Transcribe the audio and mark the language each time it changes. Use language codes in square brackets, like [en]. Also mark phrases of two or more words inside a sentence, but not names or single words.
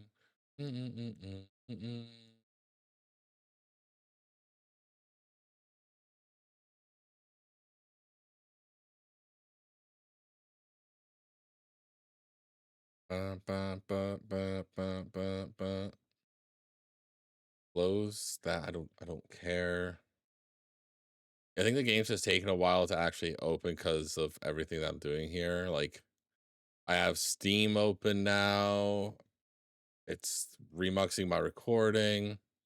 [en] Mm-mm-mm-mm-mm-mm. Ba, ba, ba, ba, ba, ba, ba. Close that. I don't care. I think the game's just taking a while to actually open because of everything that I'm doing here. Like I have Steam open now. It's remuxing my recording.